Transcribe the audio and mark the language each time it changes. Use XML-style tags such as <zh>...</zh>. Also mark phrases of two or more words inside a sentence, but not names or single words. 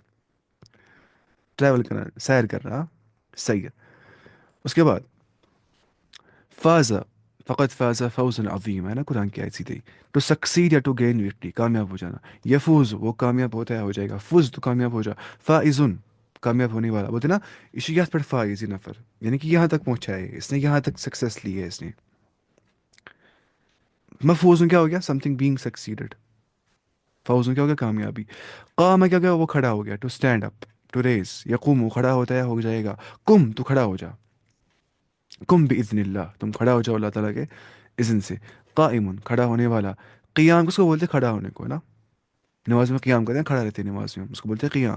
<ur>ٹریول کرنا، سیر کرنا، سیر. اس کے بعد فازا فقط فازا</ur> <ar>فوزن عظیم</ar> <ur>ہے نا قرآن کی آیت سیدھی.</ur> <en>to succeed or to gain victory</en> <ur>کامیاب ہو جانا. یفوز وہ کامیاب ہوتا ہے، ہو جائے گا. فوز تو کامیاب ہو جا. فائزن کامیاب ہونے والا.</ur> <ks>بولتے نا یہ چھُ یتھ پٮ۪ٹھ فائز یہ نفر،</ks> <ur>یعنی کہ یہاں تک پہنچا ہے اس نے، یہاں تک سکسیس لی ہے اس نے. مفوزن کیا ہو گیا،</ur> <en>something being succeeded.</en> <ur>فوزن کیا ہو گیا، کامیابی. قام کیا ہو گیا، وہ کھڑا ہو گیا.</ur> <en>to stand up, to rise.</en> <ur>یقوم وہ کھڑا ہوتا ہے، ہو جائے گا. کم تو کھڑا ہو جا.</ur> <ar>کم باذن اللہ</ar> <ur>تم کھڑا ہو جاؤ اللہ تعالیٰ کے اذن سے. قائم کھڑا ہونے والا. قیام کس کو بولتے ہیں، کھڑا ہونے کو نا. نماز میں قیام کرتے ہیں، کھڑا رہتے ہیں نماز میں، اس کو بولتے ہیں قیام.</ur>